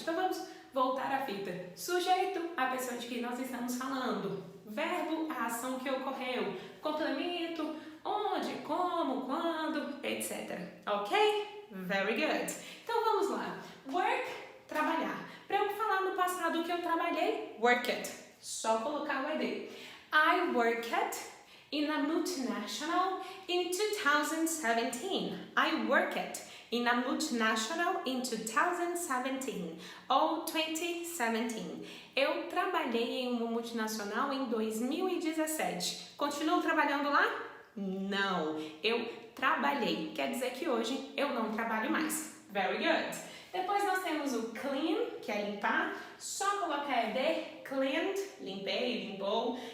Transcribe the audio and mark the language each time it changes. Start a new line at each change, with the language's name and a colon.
Portuguese: Então vamos voltar à fita. Sujeito, a pessoa de quem nós estamos falando. Verbo, a ação que ocorreu. Complemento, onde, como, quando, etc. Ok?
English: Very good.
Portuguese: Então vamos lá.
English: Work, trabalhar.
Portuguese: Para eu falar no passado o que eu trabalhei, worked. Só colocar o ED.
English: I worked in a multinational in 2017. I worked in a multinational in 2017 ou 2017.
Portuguese: Eu trabalhei em uma multinacional em 2017. Continuo trabalhando lá? Não, eu trabalhei. Quer dizer que hoje eu não trabalho mais.
English: Very good.
Portuguese: Depois nós temos o clean, que é limpar. Só colocar ED, cleaned, limpei, limpou.